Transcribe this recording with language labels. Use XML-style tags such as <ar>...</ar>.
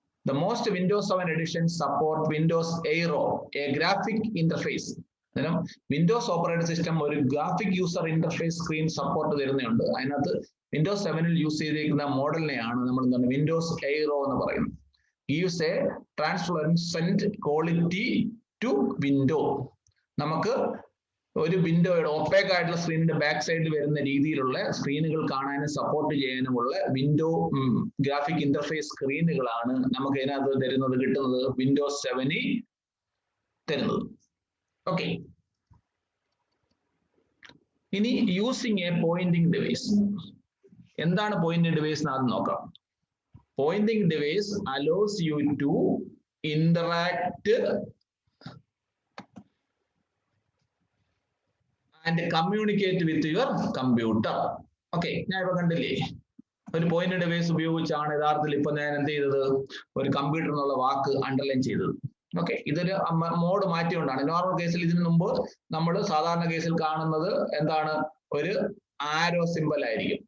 <en>The most Windows 7 editions support Windows Aero, a graphic interface</en> <ml>അന്നേരം Windows operating system ഒരു graphic user interface screen support തരുന്നുണ്ട്. അതിനകത്ത് Windows 7 use ചെയ്തിരിക്കുന്ന മോഡലിനെയാണ് നമ്മൾ എന്താണ് വിൻഡോസ് എയ്റോ എന്ന് പറയുന്നത്.</ml> <en>gives a translucent quality to window.</en> <ml>നമുക്ക് ഒരു വിൻഡോയുടെ ഒപ്പേക്ക് ആയിട്ടുള്ള സ്ക്രീനിന്റെ ബാക്ക് സൈഡിൽ വരുന്ന രീതിയിലുള്ള സ്ക്രീനുകൾ കാണാനും സപ്പോർട്ട് ചെയ്യാനുമുള്ള വിൻഡോ ഗ്രാഫിക് ഇന്റർഫേസ് സ്ക്രീനുകളാണ് നമുക്ക് ഇതിനകത്ത് തരുന്നത്, കിട്ടുന്നത് വിൻഡോസ് 7 തരുന്നത്. ഓക്കെ, ഇനി</ml> <en>Using a pointing device.</en> <ml>എന്താണ് പോയിന്റിംഗ് ഡിവൈസ് എന്ന് ആദ്യം നോക്കാം.</ml> <en>Pointing device allows you to interact and communicate with your computer.</en> <ml>Okay, ഞാൻ ഇപ്പൊ കണ്ടില്ലേ ഒരു പോയിന്റ് ഡിവൈസ് ഉപയോഗിച്ചാണ് യഥാർത്ഥത്തിൽ ഇപ്പൊ ഞാൻ എന്ത് ചെയ്തത്, ഒരു കമ്പ്യൂട്ടർ എന്നുള്ള വാക്ക് അണ്ടർലൈൻ ചെയ്തത്. ഓക്കെ, ഇതൊരു മോഡ് മാറ്റിക്കൊണ്ടാണ്. നോർമൽ കേസിൽ ഇതിനു മുമ്പ് നമ്മൾ സാധാരണ കേസിൽ കാണുന്നത് എന്താണ്, ഒരു ആരോ സിമ്പൽ ആയിരിക്കും.</ml>